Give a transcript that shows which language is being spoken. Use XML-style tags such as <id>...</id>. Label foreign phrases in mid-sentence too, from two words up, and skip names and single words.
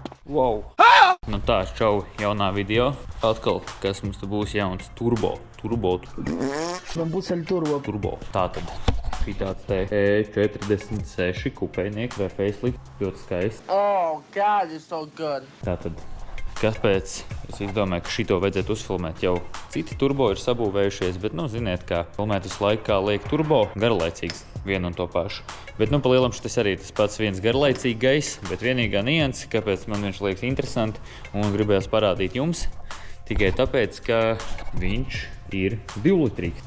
<lv>Wow! Nu tā, čau, jaunā video. Atkal, kas mums te būs jauns turbo. Man būs arī turbo. Tātad, šī tāds te E46 kupējnieki vai facelift, ļoti skaisti.</lv> <en>Oh, God, it's so good.</en> <lv>Tātad, kāpēc es domāju, ka šito vajadzētu uzfilmēt jau citi turbo ir sabūvējušies, bet, nu, ziniet, kā filmēt visu laiku, kā liek turbo, garlaicīgs, vienu un to pašu. Bet, nu, pa lielam šis arī tas pats viens garlaicīgais, bet vienīgā nianse, kāpēc man viņš liekas interesanti un gribējās parādīt jums, tikai tāpēc, ka viņš ir 2-litrīgs.</lv>